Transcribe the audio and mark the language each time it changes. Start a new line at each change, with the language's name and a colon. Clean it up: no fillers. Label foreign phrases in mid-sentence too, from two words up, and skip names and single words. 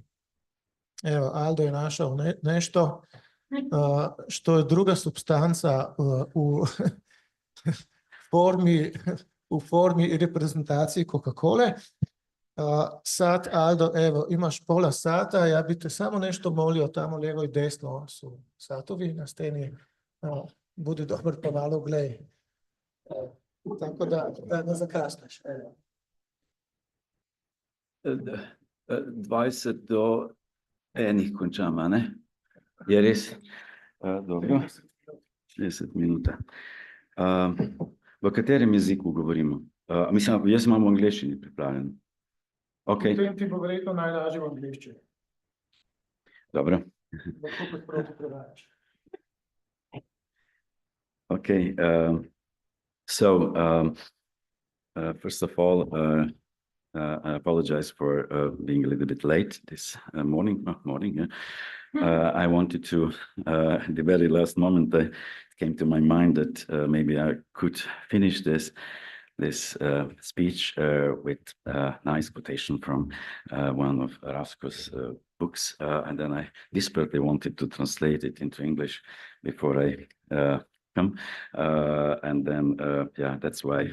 Serbian: Evo, Aldo je našao nešto što je druga supstanca u formi i reprezentaciji Coca-Cole. Sad, Aldo, evo, imaš pola sata, ja bih te samo nešto molio, tamo lijevo i desno su satovi na steni, budi dobar pa malo gledaj. Tako da ne zakasnaš.
Slovenian: 20 do enih končam, ne? Je res? Dobro. 60 minuta. V katerem jeziku govorimo? Mislim, jaz imam v angleščini pripravljen. Okay. Potem ti bo verjetno najlažje v angleščini. Dobro. Lahko kot proti prevajaš. Okay.
English: First of all, I apologize for being a little bit late this morning. I wanted to, at the very last moment, it came to my mind that maybe I could finish this speech with a nice quotation from one of Rasko's books, and then I desperately wanted to translate it into English before I come, and then yeah, that's why.